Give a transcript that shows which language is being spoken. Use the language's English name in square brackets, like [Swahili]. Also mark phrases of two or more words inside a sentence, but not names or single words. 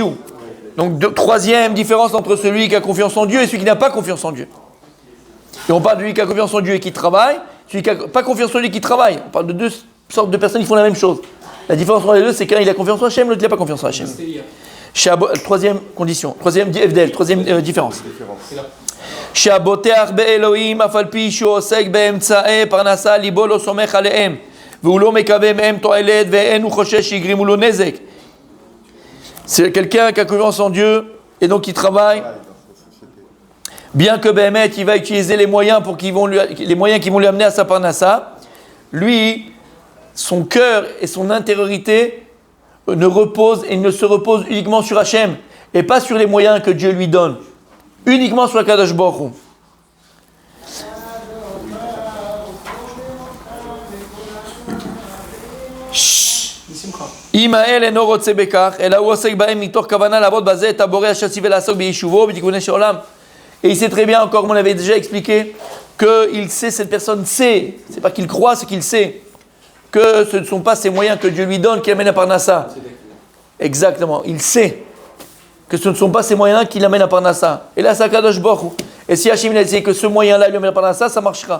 [French] Donc, troisième différence entre celui qui a confiance en Dieu et celui qui n'a pas confiance en Dieu. Et on parle de celui qui a confiance en Dieu et qui travaille, celui qui n'a pas confiance en lui et qui travaille. On parle de deux sortes de personnes qui font la même chose. La différence entre les deux, c'est qu'un il a confiance en Hachem, l'autre il n'a pas confiance en Hachem. Troisième condition, troisième FDL, troisième différence. [Hebrew] שהבוטח באלוהים אף על פי שהוא עוסק באמצעי פרנסה ליבו לא סומך עליהם והוא לא מקווה מהם תועלת ואין הוא חושש שיגרימו לו נזק. [French] C'est quelqu'un qui a confiance en Dieu et donc qui travaille, bien que Béhémet il va utiliser les moyens qui vont lui amener à sa parnassa, lui, son cœur et son intériorité ne se reposent uniquement sur Hachem et pas sur les moyens que Dieu lui donne. Uniquement sur la Kadosh Baruch Hu. [Hebrew] אם האל אינו רוצה בכך, אלא הוא עוסק בהם מתוך כוונה לעבוד בזה את הבורא אשר ציווה לעסוק ביישובו ובתיקוני של עולם. [French] Et il sait très bien, encore, comme on l'avait déjà expliqué, qu'il sait, cette personne sait, c'est pas qu'il croit, c'est qu'il sait, que ce ne sont pas ces moyens que Dieu lui donne qui amènent à Parnassa. Exactement, il sait que ce ne sont pas ces moyens qui l'amènent à Parnassa. Et là, c'est Akadosh Baruch Hu. Et si Hachem il sait que ce moyen-là lui amène à Parnassa, ça marchera.